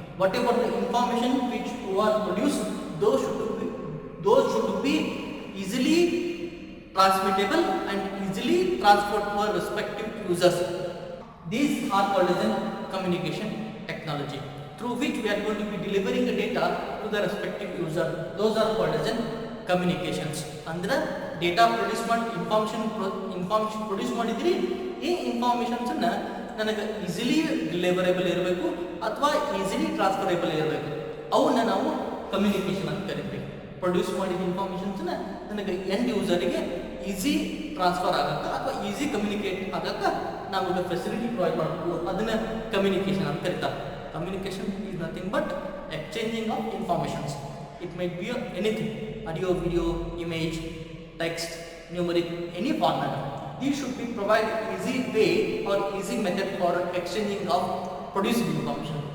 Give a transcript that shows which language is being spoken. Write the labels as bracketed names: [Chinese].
[English] Whatever the information which are produced, those should be easily transmittable and easily transferred to our respective users. These are called as a communication technology, through which we are going to be delivering the data to the respective user. Those are called as communications. [Kannada] Andre data produce ಮಾಡಿ information produce ಮಾಡಿದ್ರಿ, ಈ informations ಅನ್ನ ನನಗೆ easily ಡಿಲಿವರೇಬಲ್ ಇರಬೇಕು ಅಥವಾ easily transferable ಇರಬೇಕು. ಅವನ್ನ ನಾವು ಕಮ್ಯುನಿಕೇಶನ್ ಅಂತ ಕರಿತೀವಿ. ಪ್ರೊಡ್ಯೂಸ್ ಮಾಡಿದ ಇನ್ಫಾರ್ಮೇಷನ್ಸ್ ನನಗೆ ಎಂಡ್ ಯೂಸರಿಗೆ ಈಸಿ ಟ್ರಾನ್ಸ್ಫರ್ ಆಗಕ್ಕ ಅಥವಾ ಈಸಿ ಕಮ್ಯುನಿಕೇಟ್ ಆಗಕ್ಕ ನಾವು ಫೆಸಿಲಿಟಿ ಪ್ರೊವೈಡ್ ಮಾಡಬೇಕು. ಅದನ್ನ ಕಮ್ಯುನಿಕೇಶನ್ ಅಂತ ಕರೀತಾರೆ. [English] Communication is nothing but exchanging of informations. It might be anything: audio, video, image, text, numeric, any format. These should be provide easy way or easy method for exchanging of producing information.